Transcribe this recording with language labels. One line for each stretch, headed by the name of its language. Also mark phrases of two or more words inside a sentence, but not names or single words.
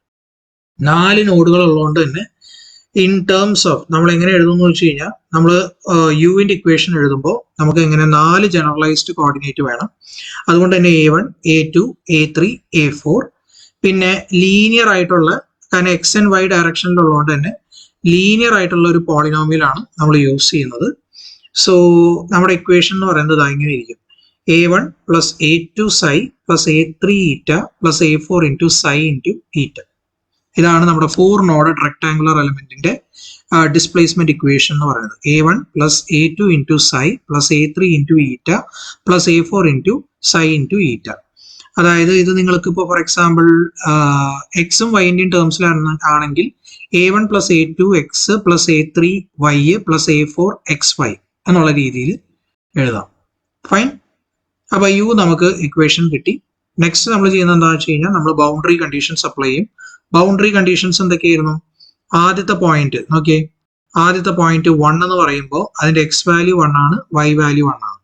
Malayalam: 4 നോഡുകൾ ഉള്ളതുകൊണ്ട് തന്നെ
English: in terms of
Malayalam: നമ്മൾ എങ്ങനെ എഴുതുന്നു വെച്ച് കഴിഞ്ഞാൽ നമ്മൾ യുവിന്റെ ഇക്വേഷൻ എഴുതുമ്പോൾ നമുക്ക് എങ്ങനെ 4
English: generalized coordinate
Malayalam: വേണം. അതുകൊണ്ട് തന്നെ A1 A2 A3 A4 പിന്നെ ലീനിയർ ആയിട്ടുള്ള, കാരണം
English: x and y
Malayalam: ഡയറക്ഷനിലുള്ളതുകൊണ്ട് തന്നെ ലീനിയർ ആയിട്ടുള്ള ഒരു പോളിനോമിയലാണ് നമ്മൾ യൂസ് ചെയ്യുന്നത്. സോ നമ്മുടെ ഇക്വേഷൻ എന്ന് പറയുന്നത് ഇങ്ങനെ ഇരിക്കും:
English: A1 plus A2 psi plus A3 eta plus A4 into psi into eta.
Malayalam: ഇതാണ് നമ്മുടെ 4
English: noded rectangular
Malayalam: എലമെന്റിന്റെ
English: displacement equation
Malayalam: എന്ന് പറയുന്നത്.
English: A1 plus A2 into psi plus A3 into eta plus A4 into psi into eta.
Malayalam: അതായത് ഇത് നിങ്ങൾക്ക് ഇപ്പോൾ
English: for example
Malayalam: എക്സും വൈൻ്റെയും ടേംസിലാണെങ്കിൽ
English: A1 plus A2 x plus A3 y plus A4 xy
Malayalam: എന്നുള്ള രീതിയിൽ എഴുതാം. ഫൈൻ. അപ്പൊ യു നമുക്ക് ഇക്വേഷൻ കിട്ടി. നെക്സ്റ്റ് നമ്മൾ ചെയ്യുന്നത് എന്താണെന്ന് വെച്ച് കഴിഞ്ഞാൽ നമ്മൾ
English: boundary conditions apply
Malayalam: ചെയ്യും.
English: boundary conditions
Malayalam: എന്തൊക്കെയായിരുന്നു? ആദ്യത്തെ പോയിന്റ് നോക്കിയേ, ആദ്യത്തെ പോയിന്റ് 1 എന്ന് പറയുമ്പോൾ അതിന്റെ
English: x value
Malayalam: 1 ആണ്,
English: y value
Malayalam: 1 ആണ്.